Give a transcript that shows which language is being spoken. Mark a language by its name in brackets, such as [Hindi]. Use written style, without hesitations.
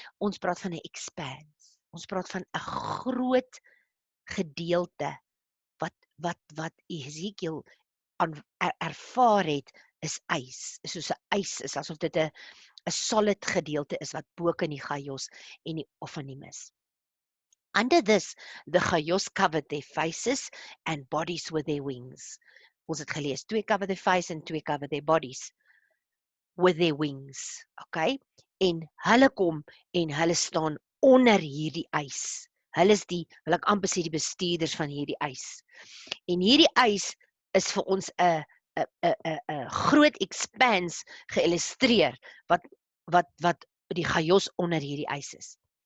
[Afrikaans] Ons praat van 'n expanse. Ons praat van 'n groot gedeelte wat Ezekiel ervaar het is ys. Soos 'n ys is, asof dit 'n solid gedeelte is wat bo in die Chaios en die Ophanim is. [English] Under this, the Chaios covered their faces and bodies with their wings. [Afrikaans] Ons het gelees, 2 [English] cover their face and 2 cover their bodies with their wings, [Afrikaans] okay? En hulle kom en hulle staan onder hierdie ys. Hulle is wil ek amper sê die bestuurders van hierdie ys. En hierdie ys is vir ons 'n groot expanse geïllustreer wat die Chaios onder hierdie ys is.